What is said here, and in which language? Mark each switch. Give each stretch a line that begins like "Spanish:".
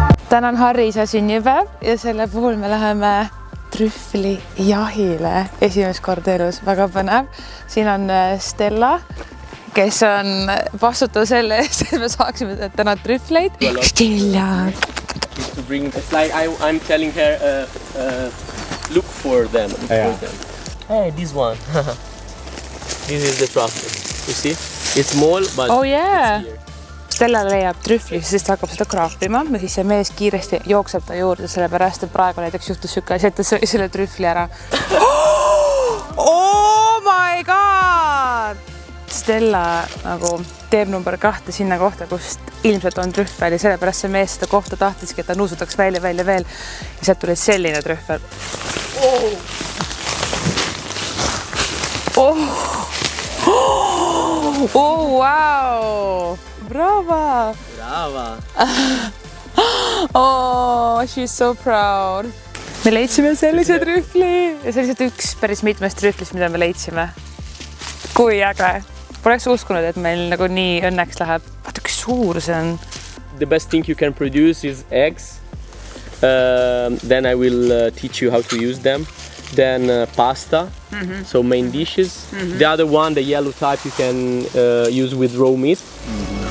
Estonian: täna on Harri isa sünnipäev ja selle puhul me läheme trühvlijahile esimest korda elus, väga põnev. Siin on Stella, kes on vastutav selle eest, et me saaksime täna trühvleid. Stella!
English: It's like I'm telling her, look for them. Hey, this one. This is the truffle. You see? It's small, but Oh yeah! it's here.
Estonian: Stella leiab trühvli, siis ta hakkab seda kraapima ja siis see mees kiiresti jookseb ta juurde, sellepärast et praegu näiteks juhtus siuke asi, et ta sõi selle trühvli ära.
English: Oh my god!
Estonian: Stella nagu teeb number 2 sinna kohta, kust ilmselt on trühvel ja sellepärast see mees seda kohta tahtiski, et ta nuusutaks välja veel ja sealt tuli selline trühvel.
English: Oh, wow! Brava! Brava! Oh, she's so proud.
Estonian: Me leidsime sellise trühvli ja see on lihtsalt üks päris mitmest trühvlist, mida me leidsime. Kui äge! Poleks uskunud, et meil nagu nii õnneks läheb. Vaata, kui suur see on.
English: The best thing you can produce is eggs. Then I will teach you how to use them. Then pasta, so main dishes. The other one, the yellow type, you can use with raw meat.